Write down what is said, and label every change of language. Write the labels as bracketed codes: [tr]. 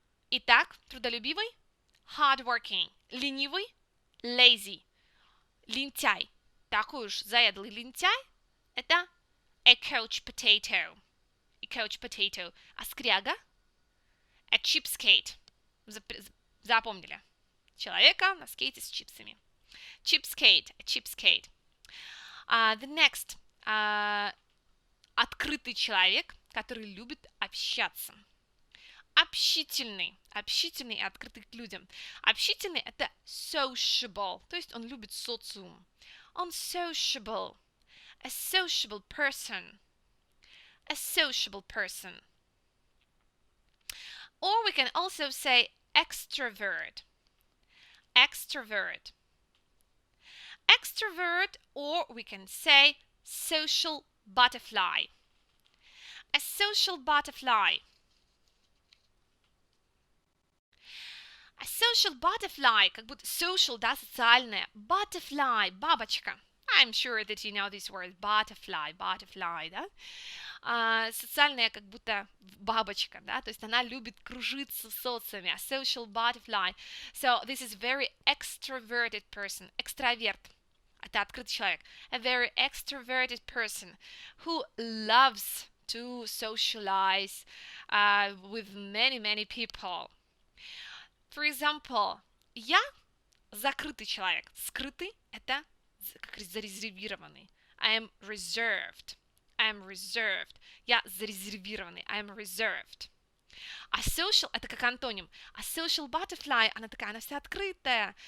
[ru] Итак, трудолюбивый, hardworking, ленивый, lazy, лентяй. Такой уж заядлый лентяй – это [en] a couch potato. A couch potato. [ru] А скряга – [en] a cheapskate. [ru] Запомнили? Человека на скейте с чипсами. [en] Cheapskate, a cheapskate. The next. [ru] Открытый человек, который любит общаться. Общительный и открытый к людям. Общительный – это sociable, то есть он любит социум. [en] Он sociable, a sociable person. A sociable person. Or we can also say extrovert. Extrovert. Extrovert, or we can say social butterfly. A social butterfly. A social butterfly, [ru] как будто [en] social, [ru] да, социальное. [en] Butterfly, бабочка. I'm sure that you know this word, butterfly, да. [ru] Социальная, как будто бабочка, да, то есть она любит кружиться в социуме. [en] A social butterfly. So this is very extroverted person. [ru] Экстраверт. Это открытый человек. [en] A very extroverted person who loves to socialize with many people. For example, [ru] я закрытый человек. Скрытый – это как зарезервированный. [en] I am reserved. I am reserved. [ru] Я зарезервированный. [en] I am reserved. [ru] А social – это как антоним. [en] А social butterfly, [ru] она такая, она вся открытая.